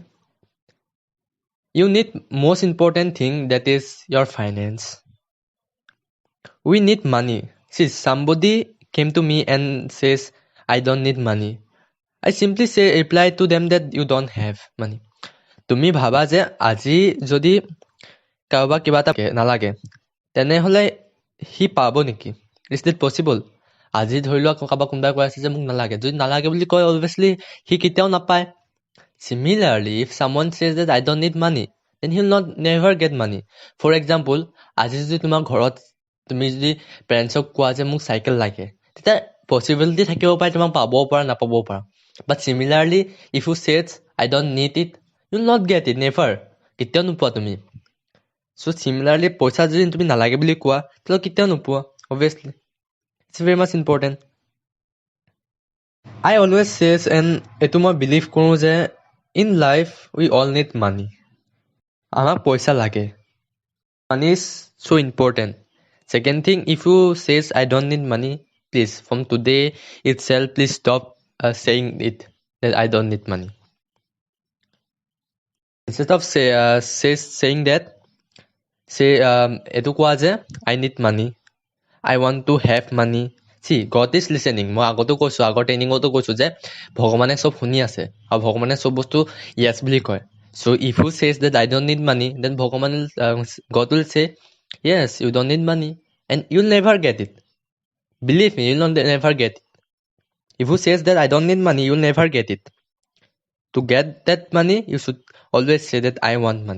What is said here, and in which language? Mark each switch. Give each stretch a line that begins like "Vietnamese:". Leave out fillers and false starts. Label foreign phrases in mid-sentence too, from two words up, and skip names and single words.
English: You need most important thing, that is your finance. We need money. See, somebody came to me and says, I don't need money. I simply say reply to them that you don't have money.
Assamese: তুমি ভাবা যে আজি যদি কাৰোবাক কিবা এটা নালাগে তেনেহলে সি পাব নেকি?
English: Is it possible?
Assamese: আজি ধৰি লোৱা কাৰোবাক কোনোবাই কৈ আছে যে মোক নালাগে, যদি নালাগে বুলি কয় অবভিয়াছলি সি কেতিয়াও নাপায়.
English: Similarly, if someone says that I don't need money, then he'll not never get money. For example,
Assamese: আজি যদি তোমাৰ ঘৰত তুমি যদি পেৰেণ্টছক কোৱা যে মোক চাইকেল লাগে, তেতিয়া পচিবিলিটি থাকিব পাৰে তোমাক পাবও পাৰা নাপাবও পাৰা.
English: But similarly, if you says I don't need it, you'll not get it, never.
Assamese: কেতিয়াও নোপোৱা তুমি.
English: So similarly,
Assamese: পইচা যদি তুমি নালাগে বুলি কোৱা তেতিয়াহ'লে কেতিয়াও নোপোৱা,
English: obviously. It's very much important. I always says, and
Assamese: এইটো মই বিলিভ কৰোঁ যে
English: in life we all need money.
Assamese: আমাক পইচা লাগে.
English: Money is so important. Second thing, if you says I don't need money, please from today itself please stop saying it that I don't need money. Instead of saying that, say
Assamese: এইটো কোৱা যে
English: I need money, I want to have money. See, God is listening.
Assamese: মই আগতো কৈছো, আগৰ ট্ৰেইনিঙতো কৈছো যে ভগৱানে চব শুনি আছে আৰু ভগৱানে চব বস্তু yes বুলি কয়.
English: So if you says that I don't need money, then ভগৱান God will say yes, you don't need money and you'll never get it. Believe me, you'll never get it. If you says that I don't need money, you'll never get it. To get that money, you should always say that I want money.